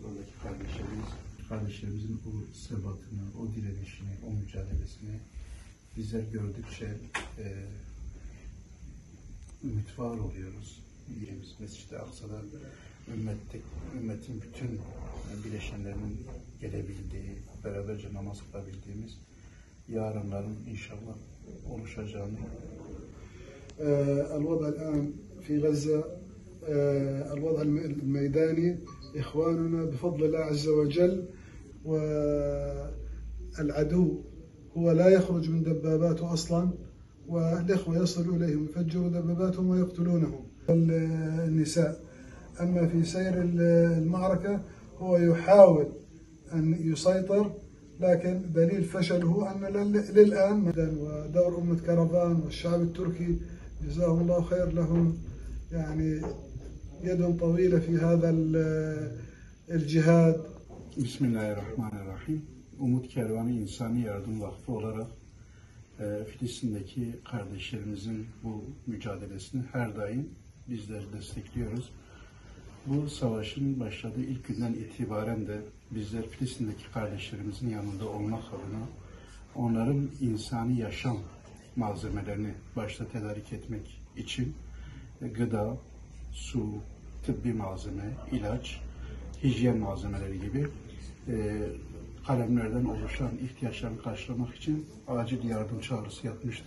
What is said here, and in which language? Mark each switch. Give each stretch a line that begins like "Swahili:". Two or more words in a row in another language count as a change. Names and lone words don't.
Turkish: Oradaki kardeşlerimizin o sebatını, o direnişini, o mücadelesini bizler gördükçe ümit var oluyoruz. Yerimiz Mescid-i Aksa'da ümmetin bütün bileşenlerinin gelebildiği, beraberce namaz kılabildiğimiz yarınların inşallah oluşacağını.
Arabic: الوضع الآن في غزة الوضع الميداني إخواننا بفضل الله عز وجل والعدو هو لا يخرج من دباباته أصلا والإخوة يصلوا إليهم يفجروا دباباتهم ويقتلونهم النساء. أما في سير المعركة هو يحاول أن يسيطر لكن دليل فشله أن للآن ودور أمة كرفان والشعب التركي جزاهم الله خير لهم يعني يد طويلة في هذا الجهاد.
Turkish: Bismillahirrahmanirrahim. Umut Kervanı İnsani Yardım Vakfı olarak Filistin'deki kardeşlerimizin bu mücadelesini her daim bizler destekliyoruz. Bu savaşın başladığı ilk günden itibaren de bizler Filistin'deki kardeşlerimizin yanında olmak adına onların insani yaşam malzemelerini başta tedarik etmek için gıda, su, tıbbi malzeme, ilaç, hijyen malzemeleri gibi kalemlerden oluşan ihtiyaçlarını karşılamak için acil yardım çağrısı yapmıştık.